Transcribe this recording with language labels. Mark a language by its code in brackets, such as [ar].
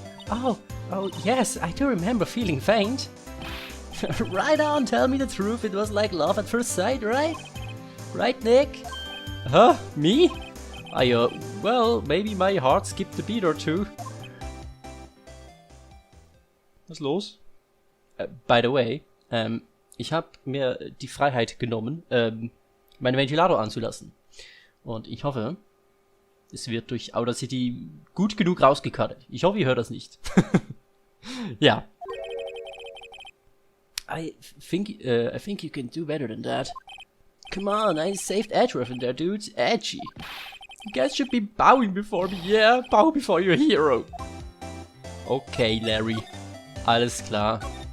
[en] Oh, yes, I do remember feeling faint. Right on, tell me the truth, it was like love at first sight, right? Right, Nick? Huh? Me? Well, maybe my heart skipped a beat or two. [de] Was ist los? [en] By the way, [de] ich habe mir die Freiheit genommen, meinen Ventilator anzulassen. Und ich hoffe, es wird durch Audacity gut genug rausgecuttet. Ich hoffe, ihr hört das nicht. Ja. [en] I think you can do better than that. Come on, I saved Edgeworth in there, dude. Edgy. You guys should be bowing before me, yeah? Bow before your hero. Okay, Larry. [de] Alles klar.